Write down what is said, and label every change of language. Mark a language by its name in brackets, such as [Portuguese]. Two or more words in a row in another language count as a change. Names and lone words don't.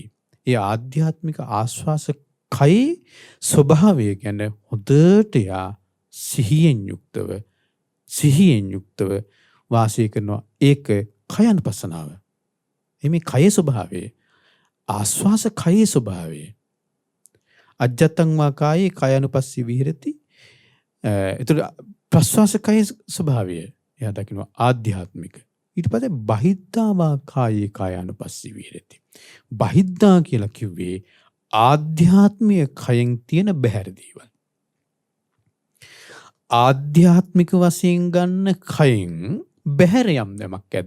[Sinhala] ඒ ආධ්‍යාත්මික ආස්වාසකයේ ස්වභාවය ගැන හොඳට යා සිහියෙන් යුක්තව වාසය කරනවා. ඒක කයනුපස්සනාව. මේ කයේ ස්වභාවය ආස්වාස කයේ ස්වභාවය. [Pali] අජ්ජත්තං වා කායේ කායානුපස්සී විහෙරති. [Sinhala] ඒතර ප්‍රස්වාස කයේ ස්වභාවය එයා දකිනවා ආධ්‍යාත්මික. ඊට පස්සේ [Pali] බහිද්ධා වා කායේ කායානුපස්සී විහෙරති. [Sinhala] බහිද්ධා කියලා කිව්වේ ආධ්‍යාත්මික කයෙන් තියෙන බැහැර දේවල්. ආධ්‍යාත්මික වශයෙන් ගන්න කයෙන් බැහැර යම් යමක් ඇද්ද?